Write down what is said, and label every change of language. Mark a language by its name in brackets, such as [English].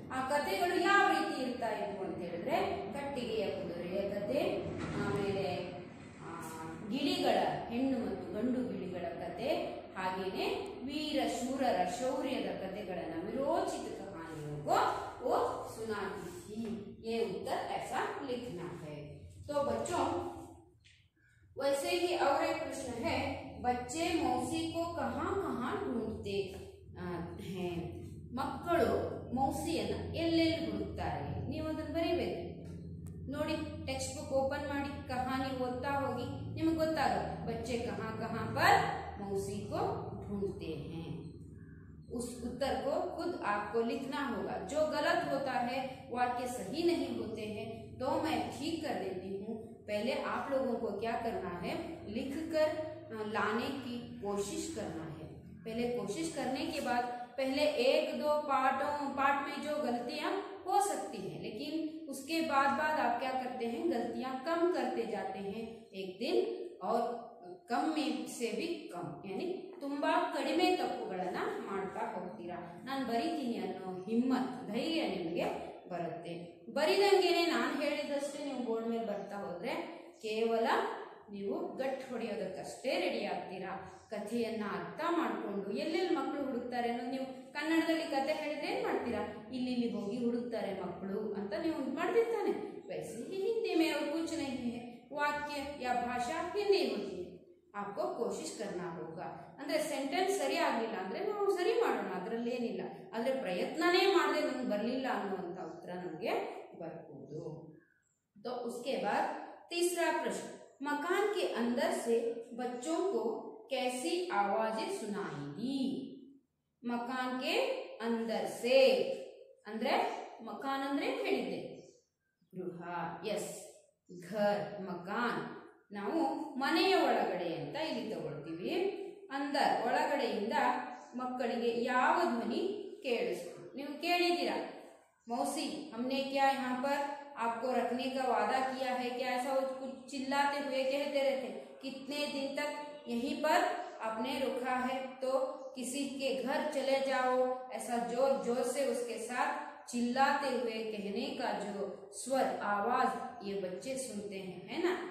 [Kannada] ಆ ಕಥೆಗಳು ಯಾವ ರೀತಿ ಇರ್ತಾ ಇದ್ವು ಅಂತ ಹೇಳಿದ್ರೆ, ಕಟ್ಟಿಗೆಯ ಕುದುರೆಯ ಕಥೆ, ಆಮೇಲೆ ಗಿಳಿಗಳ, ಹೆಣ್ಣು ಮತ್ತು ಗಂಡು ಗಿಳಿಗಳ ಕಥೆ, ಹಾಗೇನೆ ವೀರ ಶೂರರ ಶೌರ್ಯದ ಕಥೆಗಳನ್ನ, ವಿರೋಚಿತ [Hindi] कहानियों को वो सुनाती थी। ये उत्तर ऐसा लिखना है। तो बच्चों वैसे ही और एक प्रश्न है, बच्चे मौसी को कहाँ कहाँ ढूंढते हैं, [Kannada] ಮಕ್ಕಳು ಮೌಸಿಯನ್ನ ಎಲ್ಲೆಲ್ಲಿ ಹುಡುಕ್ತಾರೆ, ನೀವು ಅದನ್ನು ಬರೀಬೇಕು ನೋಡಿ। ಟೆಕ್ಸ್ಟ್ ಬುಕ್ ಓಪನ್ ಮಾಡಿ ಕಹಾನಿ ಓದ್ತಾ ಹೋಗಿ, ನಿಮಗೆ ಗೊತ್ತಾಗುತ್ತೆ [Hindi] बच्चे कहाँ कहाँ पर मौसी को ढूंढते हैं। उस उत्तर को खुद आपको लिखना होगा। जो गलत होता है, वाक्य सही नहीं होते हैं, तो मैं ठीक कर देती हूँ। पहले आप लोगों को क्या करना है, लिखकर लाने की कोशिश करना है। पहले कोशिश करने के बाद पहले 1-2 पार्ट में जो गलतियां हो सकती हैं, लेकिन उसके बाद आप क्या करते हैं, गलतियां कम करते जाते हैं एक दिन, और कम में से भी कम, यानी [Kannada] ತುಂಬಾ ಕಡಿಮೆ ತಪ್ಪುಗಳನ್ನ ಮಾಡ್ತಾ ಹೋಗ್ತೀರಾ। ನಾನು ಬರೀತೀನಿ ಅನ್ನೋ ಹಿಮ್ಮತ್, ಧೈರ್ಯ ನಿಮಗೆ ಬರುತ್ತೆ। ಬರಿದಂಗೆನೆ ನಾನು ಹೇಳಿದಷ್ಟೇ ನೀವು ಬೋರ್ಡ್ ಮೇಲೆ ಬರ್ತಾ ಹೋದ್ರೆ ಕೇವಲ ನೀವು ಗಟ್ ಹೊಡೆಯೋದಕ್ಕಷ್ಟೇ ರೆಡಿ ಆಗ್ತೀರಾ। ಕಥೆಯನ್ನ ಅರ್ಥ ಮಾಡ್ಕೊಂಡು ಎಲ್ಲೆಲ್ಲಿ ಮಕ್ಕಳು ಹುಡುಕ್ತಾರೆ ಅನ್ನೋದು, ನೀವು ಕನ್ನಡದಲ್ಲಿ ಕತೆ ಹೇಳಿದ್ರೆ ಏನ್ ಮಾಡ್ತೀರಾ, ಇಲ್ಲಿ ಹೋಗಿ ಹುಡುಕ್ತಾರೆ ಮಕ್ಕಳು ಅಂತ ನೀವು ಮಾಡ್ತಿರ್ತಾನೆ। [Hindi] वैसे ही हिंदी में और कुछ नहीं है, वाक्य या भाषा हिंदी होती है, आपको कोशिश करना होगा। [Kannada] ಅಂದ್ರೆ ಸೆಂಟೆನ್ಸ್ ಸರಿ ಆಗ್ಲಿಲ್ಲ ಅಂದ್ರೆ ನಾವು ಸರಿ ಮಾಡೋಣ, ಅದರಲ್ಲಿ ಏನಿಲ್ಲ, ಆದ್ರೆ ಪ್ರಯತ್ನನೇ ಮಾಡದೆ ನಮ್ಗೆ ಬರಲಿಲ್ಲ ಅನ್ನುವಂತ ಉತ್ತರ ನಮಗೆ ಬರ್ಬೋದು। [Hindi] तो उसके बाद तीसरा प्रश्न, मकान के अंदर से बच्चों को कैसी आवाजें सुनाई दी। मकान के अंदर से ಅಂದ್ರೆ [Kannada] ಮೊನ್ನೆ ಹೇಳಿದ್ದೆ. ಗೃಹ, ಎಸ್, ಘರ್ ಮಕಾನ್. ನಾವು ಮನೆಯ ಒಳಗಡೆ ಅಂತ ಇಲ್ಲಿ ತಗೊಳ್ತೀವಿ. ಅಂದರ್ ಒಳಗಡೆಯಿಂದ ಮಕ್ಕಳಿಗೆ ಯಾವ ಧ್ವನಿ ಕೇಳಿಸ್ತು? ನೀವು ಕೇಳಿದ್ದೀರಾ, [Hindi] मौसी हमने क्या यहाँ पर आपको रखने का वादा किया है क्या? ऐसा कुछ चिल्लाते हुए कहते रहते, कितने दिन तक यहीं पर आपने रुका है, तो किसी के घर चले जाओ, ऐसा जोर जोर से उसके साथ चिल्लाते हुए कहने का जो स्वर आवाज ये बच्चे सुनते हैं, है ना।